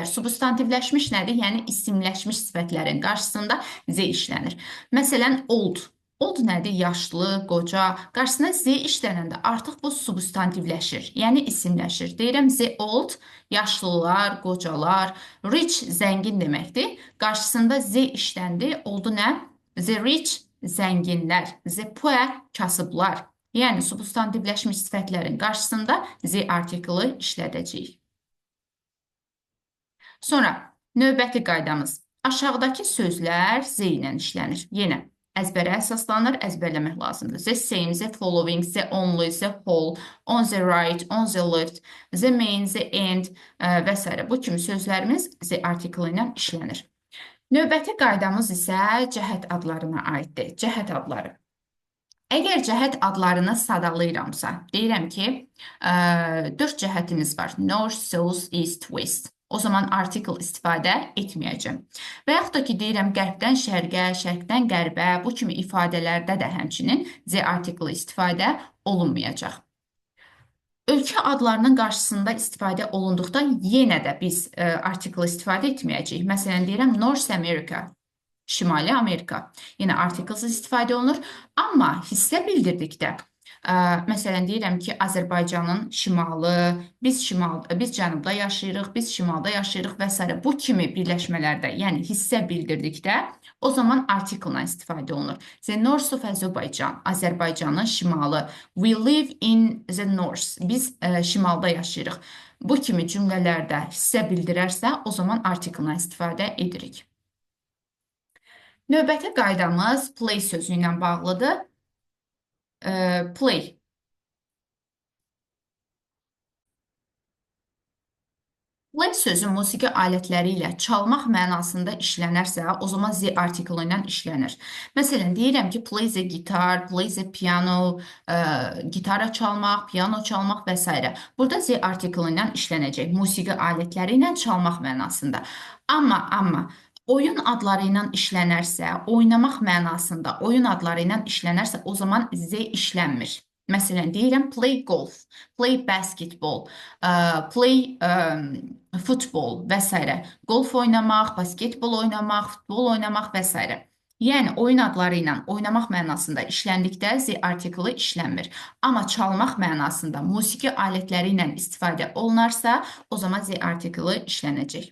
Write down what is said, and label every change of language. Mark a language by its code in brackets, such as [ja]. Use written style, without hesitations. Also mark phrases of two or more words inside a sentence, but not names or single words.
[az] Substantivləşmiş nədir? Yəni isimləşmiş sifətlərin qarşısında Z işlənir. Məsələn, old. Old nədir? Yaşlı, qoca. Qarşısına Z işlənəndə artıq bu substantivləşir, yəni isimləşir. Deyirəm Z old, yaşlılar, qocalar. Rich zəngin deməkdir. Qarşısında Z işləndi. Oldu nə? [en] The rich [az] zənginlər. [en] The poor [az] kasıblar. Yəni, substantivləşmiş sifətlərin qarşısında Z artiklı işlədəcəyik. Sonra, növbəti qaydamız. Aşağıdakı sözlər Z ilə işlənir. Yenə, əzbərə əsaslanır, əzbərləmək lazımdır. [en] The same, the following, the only, the whole, on the right, on the left, the main, the end [az] və s. Bu kimi sözlərimiz Z artiklı ilə işlənir. Növbəti qaydamız isə cəhət adlarına aiddir. Cəhət adları. Əgər cəhət adlarını sadalayıramsa, deyirəm ki, 4 cəhətiniz var. [en] North, south, east, west. [az] O zaman artikl istifadə etməyəcəm. Və yaxud da ki, deyirəm qərbdən şərqə, şərqdən qərbə, bu kimi ifadələrdə də həmçinin Z artiklı istifadə olunmayacaq. Ölkə adlarının qarşısında istifadə olunduqda yenə də biz artikl istifadə etməyəcəyik. Məsələn, deyirəm North America, Şimali Amerika. Yenə artiklsız istifadə olunur. Amma hissə bildirdikdə, məsələn, deyirəm ki, Azərbaycanın şimalı, biz cənubda yaşayırıq, biz şimalda yaşayırıq və s. Bu kimi birləşmələrdə, yəni hissə bildirdikdə, o zaman artiklla istifadə olunur. [en] The north of Azerbaijan, [az] Azərbaycanın şimalı. [en] We live in the north, [az] biz şimalda yaşayırıq. Bu kimi cümlələrdə hissə bildirərsə, o zaman artiklla istifadə edirik. Növbəti qaydamız play sözü ilə bağlıdır. Play. Play sözü musiqi alətləri ilə çalmaq mənasında işlənərsə, o zaman Z artiklı ilə işlənir. Məsələn, deyirəm ki, [en] play the guitar, play the piano, [az] gitara çalmaq, piano çalmaq və s. Burada Z artiklı ilə işlənəcək. Musiqi alətləri ilə çalmaq mənasında. Amma oyun adları ilə işlənərsə, oynamaq mənasında oyun adları ilə işlənərsə, o zaman Z işlənmir. Məsələn, deyirəm [en] play golf, play basketball, play football [az] və s. Golf oynamaq, basketbol oynamaq, futbol oynamaq və s. Yəni, oyun adları ilə oynamaq mənasında işləndikdə Z artiklı işlənmir. Amma çalmaq mənasında musiqi alətləri ilə istifadə olunarsa, o zaman Z artiklı işlənəcək.